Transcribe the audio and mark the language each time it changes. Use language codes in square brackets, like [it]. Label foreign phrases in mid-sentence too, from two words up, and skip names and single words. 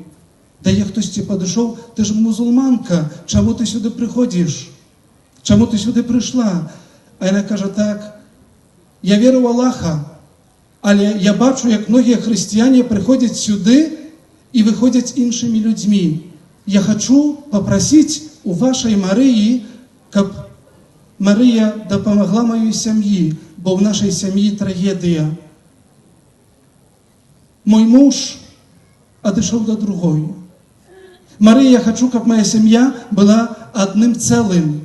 [be] Да я хтосьці падышоў, ты ж мусульманка, чаму ты сюды прыходзіш? Чаму ты сюды прыйшла? А яна кажа так, я веру ў Аллаха, але я бачу, як многія хрысціяне прыходзяць сюды і выходзяць іншымі людзьмі. [ru] Я хочу попросить у вашей [be] Марыі, каб Марыя дапамагла маёй сям'і, бо ў нашай сям'і трагедыя. Мой муж адышоў да другой. Марыя, я хочу, каб моя сям'я была адным цэлым.